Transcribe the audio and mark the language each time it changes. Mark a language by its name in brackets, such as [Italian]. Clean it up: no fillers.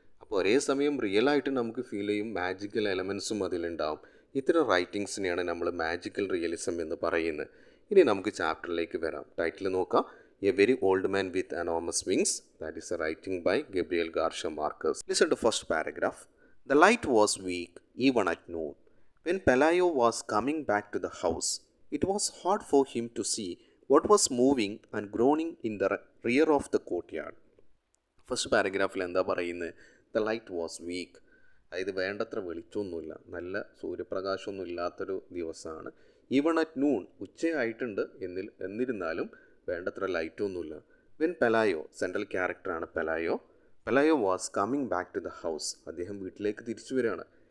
[Malayalam] അപ്പോൾ ഒരേ സമയം റിയലായിട്ട് നമുക്ക് ഫീൽ ചെയ്യും, മാജിക്കൽ എലമെൻസും അതിലുണ്ടാവും. ഇത്തരം റൈറ്റിങ്സിനെയാണ് നമ്മൾ മാജിക്കൽ റിയലിസം എന്ന് പറയുന്നത്. ഇനി നമുക്ക് ചാപ്റ്ററിലേക്ക് വരാം. ടൈറ്റിൽ നോക്കാം. [English] A very old man with enormous wings. That is a writing by Gabriel Garcia Marquez. Listen to first paragraph. The light was weak even at noon. When Pelayo was coming back to the house, it was hard for him to see what was moving and groaning in the rear of the courtyard. [Malayalam] First പാരഗ്രാഫിൽ എന്താ പറയുന്നത്? [English] the light was weak, [Malayalam] അതായത് വേണ്ടത്ര വെളിച്ചമൊന്നുമില്ല, നല്ല സൂര്യപ്രകാശമൊന്നും ഇല്ലാത്തൊരു ദിവസമാണ്. [English] even at noon, [Malayalam] ഉച്ചയായിട്ടുണ്ട്, എന്നിരുന്നാലും വേണ്ടത്ര ലൈറ്റൊന്നുമില്ല. [English] when Pelayo, [Malayalam] central ക്യാരക്ടറാണ് [English] Pelayo was coming back to the house, [Malayalam] അദ്ദേഹം വീട്ടിലേക്ക് തിരിച്ചു വരികയാണ്.